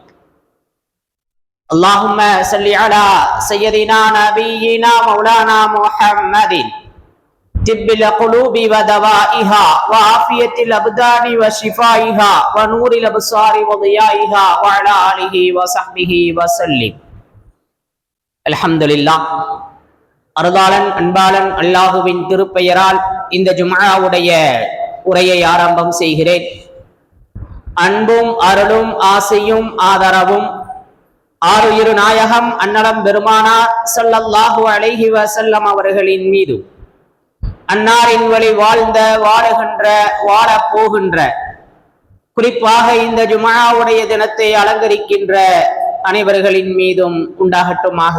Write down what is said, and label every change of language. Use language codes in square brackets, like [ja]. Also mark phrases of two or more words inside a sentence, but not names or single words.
[ar] اللهم صل على سيدنا نبينا مولانا محمد طب القلوب ودوائها وعافية الأبدان وشفائها ونور الأبصار وضيائها وعلى آله وصحبه وسلم. [ta] அல்ஹம்துலில்லாஹ். அருளாளன் அன்பாளன் அல்லாஹுவின் திருப்பெயரால் இந்த ஜும்ஆவுடைய உரையை ஆரம்பம் செய்கிறேன். அன்பும் அருளும் ஆசையும் ஆதரவும் ஆருயிரு நாயகம் அன்னலம் பெருமானார் [ar] صلى الله عليه وسلم [ta] அவர்களின் மீது, அன்னாரின் வழி வாழ்ந்த வாழுகின்ற வாழப் போகின்ற, குறிப்பாக இந்த ஜும்ஆவுடைய தினத்தை அலங்கரிக்கின்ற அனைவர்களின் மீதும் உண்டாகட்டுமாகுக.